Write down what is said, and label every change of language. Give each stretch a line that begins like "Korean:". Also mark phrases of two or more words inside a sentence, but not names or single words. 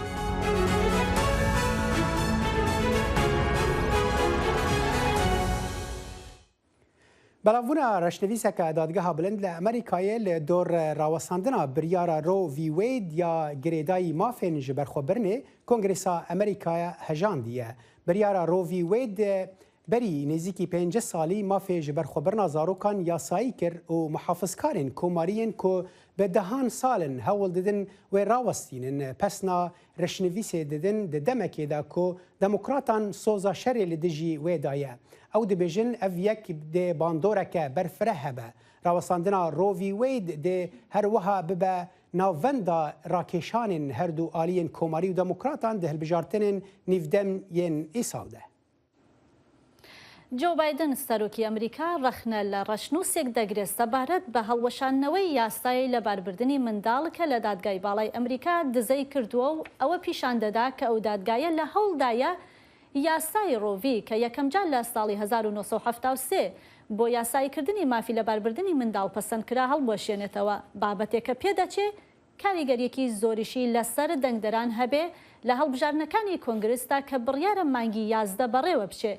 Kurdish: بەڵاوبوونا ڕەشنویسەکە دادگەها بلند لە ئەمریکایە لە دۆر ڕاوەساندنا بریارە ڕۆ ڤی وێید یا گرێدایی مافێن ji بەرخۆبرنێ کۆنگرێسا ئەمریکایە هەژاندیە. بریارە ڕۆ ڤی وێید بەری نێزیکی 5 ساڵی مافێ ji بەرخۆبرنا زارۆکان یاسایی کرد و محافظکارên کۆماریên ku bi dehan salin hewl didin wê rawestînin pesna reşnivîsê didin di demekê ku demokratan soza şerê li dijî wê daye. Ew dibêjin ev yek dê bandoreke berfireh hebe. Rawestandina Roe v. Wade dê her wiha bibe ناووندا راکێشانên هەردوو ئالیên کۆماری و دەموکراتان di hilbijartinên nîvdem yên îsal de.
Central Kurdish: جو بایدن سەرۆکی ئەمریکا ڕەخنە لە ڕەشنووسێک دەگرێت سەبارەت بە هەڵوەشاندنەوەی یاسای لەباربردنی منداڵ کە لە دادگای باڵای ئەمریکا دزەی کردووە و ئەوە پیشان دەدا کە ئەو دادگایە لە هەوڵدایە یاسای ڕۆڤی کە یەکەم جار لە ساڵی 1973 بۆ یاساییکردنی مافی لەباربردنی منداڵ پەسەندکرا هەڵبوەشێنێتەوە بابەتێک کە پێدەچێت کاریگەریەکی زۆریشی لەسەر دەنگدەران هەبێ لە هەڵبژارنەکانی کۆنگرستا کە بڕیارە مانگی 11 بەڕێوە بچێ.